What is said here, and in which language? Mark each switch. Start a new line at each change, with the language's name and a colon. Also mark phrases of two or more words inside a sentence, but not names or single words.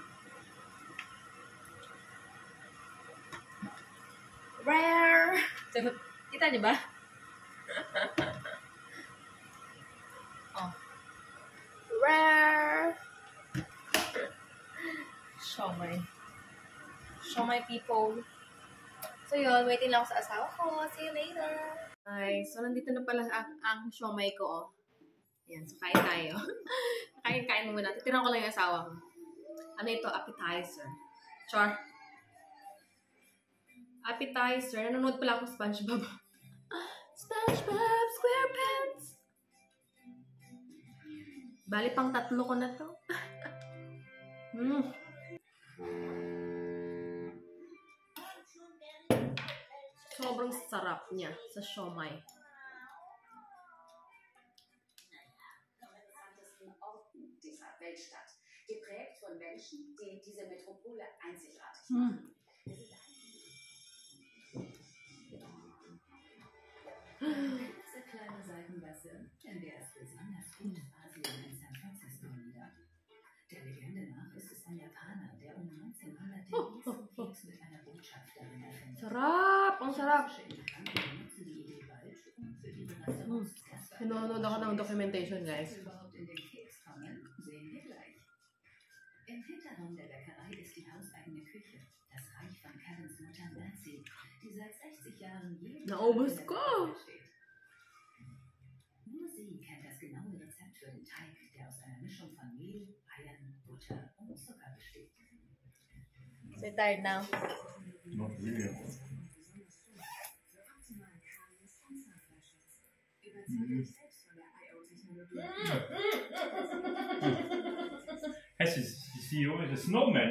Filipino: Rare! Charot. Kita niyo ba? Oh. Rare! Siomai.
English: Siomai people.
Filipino: So yun, waiting lang ako sa asawa ko.
English: See you later.
Filipino: Ay, so nandito na pala ang siomai ko, oh. Yan, so kain tayo. Kain muna. Titirang ko lang yung asawa ko. Ano ito? Appetizer. Char. Appetizer. Nanonood pala ako SpongeBob. SpongeBob SquarePants! Bali pang 3 ko na to. Sobrang sarap niya sa siomai.
German: Weltstadt, geprägt von Menschen, die diese Metropole einzigartig machen. Diese kleine Seitengasse, in der es besonders gut Asien in San Francisco nieder. Der Legende nach ist es ein Japaner, der um 1900 den ersten Keks mit einer Botschafterin erfindet.
Filipino: Sarap! Ang sarap! Sinunood ako ng documentation, guys.
German: Im Hinterraum der Bäckerei ist die hauseigene Küche, das Reich von Kevins Mutter Nancy, die seit 60 Jahren jeden
Filipino: Naubos ko!
German: Nur sie kennt das genaue Rezept für den Teig, der aus einer Mischung von Mehl, Eiern, Butter und Zucker besteht.
English: So tired now. Not really. Hey, see you as a snowman.